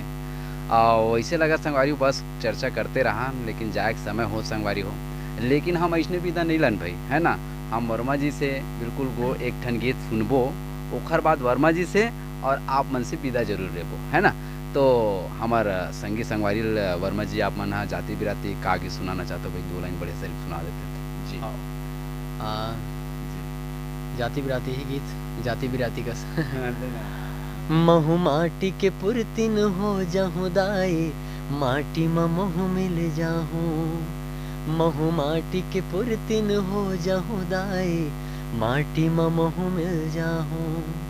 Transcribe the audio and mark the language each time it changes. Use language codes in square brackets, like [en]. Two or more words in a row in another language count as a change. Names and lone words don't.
[hne] वैसे लगत संगवारी हो बस चर्चा करते रहा लेकिन जाए के समय हो संगवारी हो। लेकिन हम ऐसने विदा नहीं लन भाई, है ना? हम वर्मा जी से बिल्कुल गो एक ठन गीत सुनबो, ओखर बाद वर्मा जी से और आप मन से विदा ज़रूर लेबो, है ना? तो हमार संगी संगवारी वर्मा जी आप मन ह जाति बिराती का गीत सुनाना चाहते हो भाई 2 लाइन बढ़िया से सुना देते तो? जी, आओ। अ, जी। जाति बिराती ही गीत, जाति बिराती कस। हाँ, लेना। महु माटी के पुरतिन हो जाहु दाई, माटी म महु मिल जाहूँ। महु माटी के पुरतिन हो जाहु दाई, माटी म महु मिल जाहूँ।